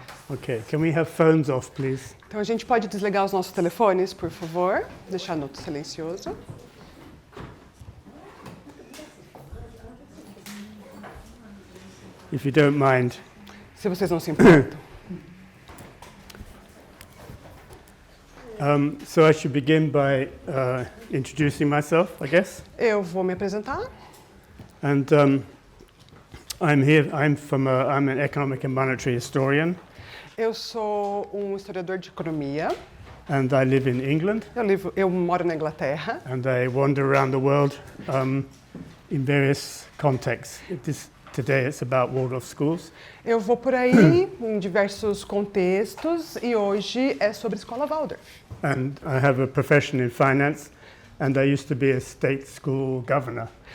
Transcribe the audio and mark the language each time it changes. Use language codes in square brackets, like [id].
[en] Okay, can we have phones off, please? [pt] Então a gente pode desligar os nossos telefones, por favor? Deixar no silencioso. [en] If you don't mind. [pt] Se vocês não se importam. [en] So I should begin by introducing myself, I guess. [pt] Eu vou me apresentar. [en] And I'm an economic and monetary historian, [pt] Eu sou um historiador de economia. [en] and I live in England, [pt] Eu moro na Inglaterra. [en] and I wander around the world in various contexts. Today it's about Waldorf schools. [pt] Eu vou por aí em diversos contextos e hoje é sobre escola Waldorf. [en] And I have a profession in finance, and I used to be a state school governor.